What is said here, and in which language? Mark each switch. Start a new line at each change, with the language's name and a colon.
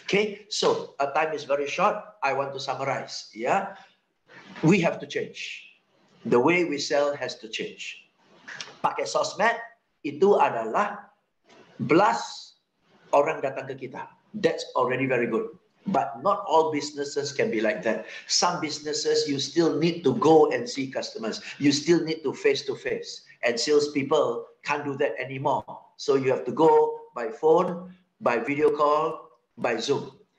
English: Okay, so time is very short. I want to summarize. Yeah, we have to change. The way we sell has to change.
Indonesian: Pakai sosmed itu adalah blast orang datang ke kita.
English: That's already very good. But not all businesses can be like that. Some businesses you still need to go and see customers. You still need to face, and salespeople can't do that anymore. So you have to go by phone, by video call, by Zoom.